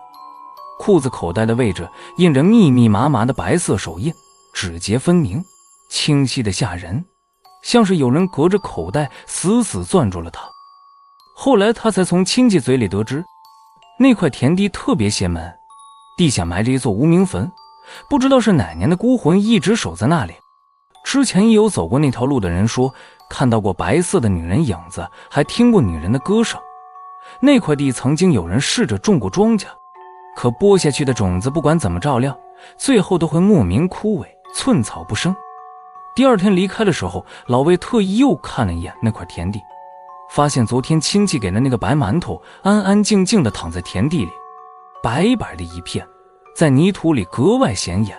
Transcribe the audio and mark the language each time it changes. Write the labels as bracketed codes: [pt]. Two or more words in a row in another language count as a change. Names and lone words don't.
[zh] 褲子口袋的位置印着密密麻麻的白色手印，指節分明，清晰的嚇人，像是有人隔着口袋死死攥住了他。後來他才從親戚嘴裡得知，那塊田地特別邪門，地下埋着一座無名墳，不知道是哪年的孤魂一直守在那裡。之前也有走過那條路的人說，看到過白色的女人影子，還聽過女人的歌聲。那塊地曾經有人試着種過莊稼，可播下去的種子不管怎麼照料，最後都會莫名枯萎，寸草不生。第二天離開的時候，老魏特意又看了一眼那塊田地，發現昨天親戚給的那個白饅頭安安靜靜地躺在田地裡，白白的一片，在泥土裡格外顯眼。